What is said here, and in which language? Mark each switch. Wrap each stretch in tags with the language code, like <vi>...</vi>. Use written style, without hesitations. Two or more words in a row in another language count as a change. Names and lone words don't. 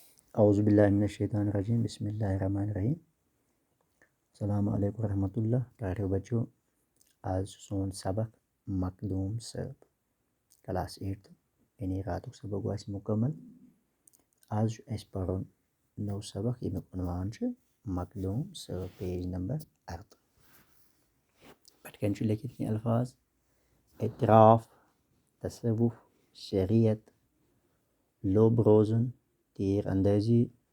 <ar>أعوذ بالله من الشیطان الرجیم بسم الله الرحمن الرحیم السلام علیکم ورحمۃ اللہ پیارو</ar> <ks>بچو آز چھُ سون سبق مخدوم صٲب کلاس 8 یعنی راتُک سبق گوٚو اَسہِ مُکمل آز چھُ اَسہِ پَرُن نوٚو سبق ییٚمیُک عنوان چھُ مخدوم صٲب</ks> <en>page number</en> <ks>8 پٮ۪ٹھ کَنۍ چھُ لیکھِتھ کینٛہہ الفاظ اعتراف تصوُف شریعت لوٚب روزُن تیٖر اندٲزی</ks>